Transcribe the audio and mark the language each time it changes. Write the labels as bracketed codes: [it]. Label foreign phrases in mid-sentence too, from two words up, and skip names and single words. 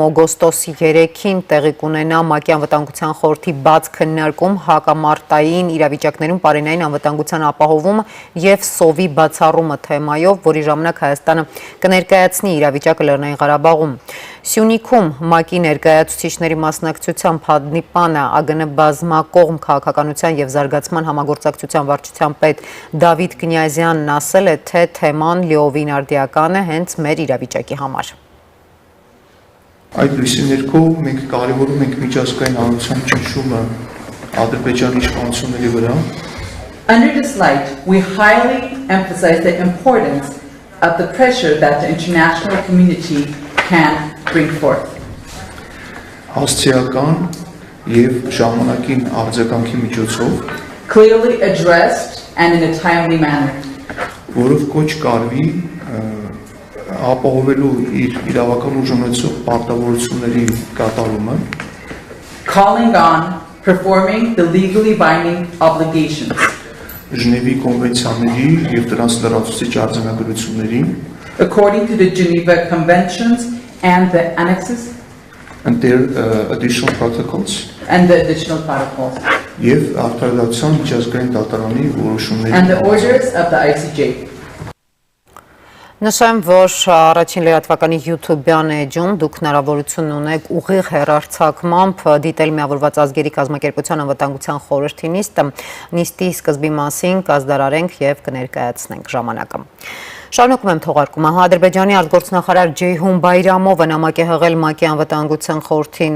[hy] օգոստոսի 3-ին տեղի կունենա ՄԱԿ-ի անվտանգության խորհրդի բաց քննարկում հակամարտային իրավիճակներում պարենային անվտանգության ապահովումը եւ սովի բացառումը թեմայով, որի ժամանակ Հայաստանը կներկայացնի իրավիճակը Լեռնային Ղարաբաղում։ Սյունիքում ՄԱԿ-ի ներկայացուցիչների մասնակցությամբ հանդիպանը ԱԳՆ բազմակողմ քաղաքականության եւ զարգացման համագործակցության վարչության պետ Դավիթ Կնյազյանն ասել է, թե թեման լիովին արդիական է հենց մեր իրավիճակի համար։ Այդ լույսի ներքո մենք կարևորում ենք միջազգային հանրության ճնշումը Ադրբեջանի իշխանությունների վրա։ [en] Under this light, we highly emphasize the importance of the pressure that the international community can bring forth. [hy] Հասցեական եւ ժամանակին արձագանքի միջոցով [en] Clearly addressed and in a timely manner. [hy] Որով կոչ կարվի ապահովելու իր իրավական ուժ ունեցող պարտավորությունների կատարումը, [en] calling on performing the legally binding obligations [hy] Ժնևի կոնվենցիաների եւ դրանց լրացուցիչ արձանագրությունների [en] according to the Geneva Conventions and the annexes and their additional protocols and the additional protocols [hy] եւ արտադրության միջազգային դատարանի որոշումների [en] and the orders of the ICJ. [hy] Նշեմ, որ առաջին լրատվականի YouTube-յան էջում դուք հնարավորություն ունեք ուղիղ հեռարձակմամբ դիտել Միավորված ազգերի կազմակերպության անվտանգության խորհրդի նիստի սկզբի մասին կազդարարենք եւ կներկայացնենք ժամանակը։ Շարունակում եմ թողարկումը։ Ադրբեջանի արտգործնախարար Ջեյհուն Բայրամովը նամակ է հղել ՄԱԿ-ի անվտանգության խորհրդի